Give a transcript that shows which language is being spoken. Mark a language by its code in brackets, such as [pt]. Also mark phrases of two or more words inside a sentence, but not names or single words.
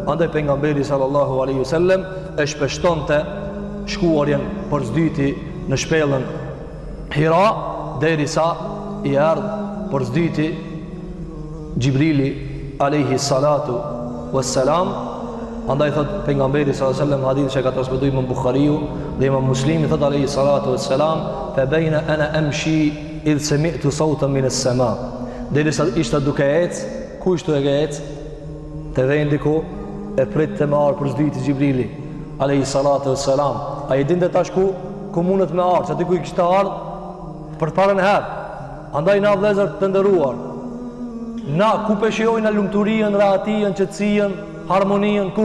[sq] Andaj pejgamberi [ar] صلى الله عليه وسلم [sq] e shpeshtonte shkuarjen për zdyti në shpellën Hira derisa i ardh për zdyti Gjibrili [ar] عليه الصلاة والسلام. [sq] Andaj thot pejgamberi [ar] صلى الله عليه وسلم, [sq] hadith që ka transmetuar Imam Buhariu dhe Imam Muslimi, thot [ar] عليه الصلاة والسلام, فبينا أنا أمشي إذ سمعت صوتا من السماء. [sq] Derisa ishte duke ecë, ku ishte duke ecë? Te vendi ku e pritte me ardh për zdyti Gjibrili [ar] عليه الصلاة والسلام. [sq] Ai dinte tash ku mundet me ardh, aty ku i kishte ardh për parën e herë. Andaj na vëllezër të nderuar, na ku peshojnë lumturinë, rahatien, qetësinë, harmoninë ku?